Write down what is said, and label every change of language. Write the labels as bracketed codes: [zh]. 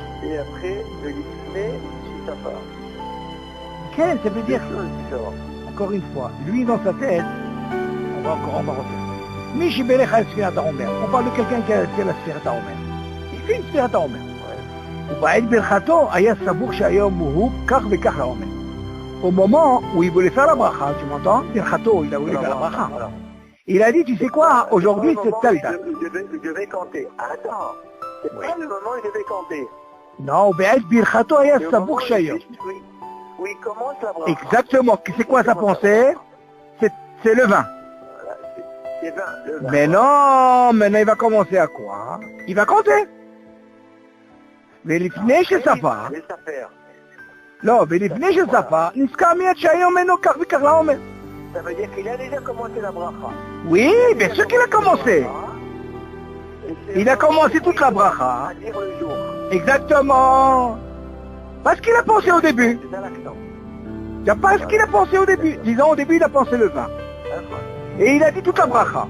[fr] et après le Lifnei Shitafa. Quel, ça veut dire, Différent. encore une fois, lui dans sa tête, on va refaire. [he] Mishi Belech al Sfirat HaOmer. [fr] On parle de quelqu'un qui a fait la Sfirat HaOmer. Il fait une Sfirat HaOmer. [he] ובעת ברכתו היה סבור שהיום הוא כך וכך לעומר. [fr] Au moment où il voulait faire la bracha, tu m'entends? ברכתו, il a voulu faire la bracha. Il a dit, tu sais quoi, aujourd'hui c'est telle date. Il devait compter. Attends, c'est pas le moment où il devait compter. Non, [he] ובעת ברכתו היה סבור שהיום. [fr] Où il commence la bracha. Exactement, c'est quoi sa pensée? C'est le 20. Voilà, c'est 20, le 20. Mais non, maintenant il va commencer à quoi? Il va compter. [he] ולפני שספר, לא, ולפני שספר, נזכר מיד שהיום אינו כך וכך לעומר. [fr] Ça veut dire qu'il a déjà commencé la bracha. Oui, bien sûr qu'il a commencé. Il a commencé toute la bracha. À dire le jour. Exactement. Parce qu'il a pensé au début. C'est ça l'accent. C'est pas ce qu'il a pensé au début. Disons au début il a pensé le 20. Et il a dit toute la bracha.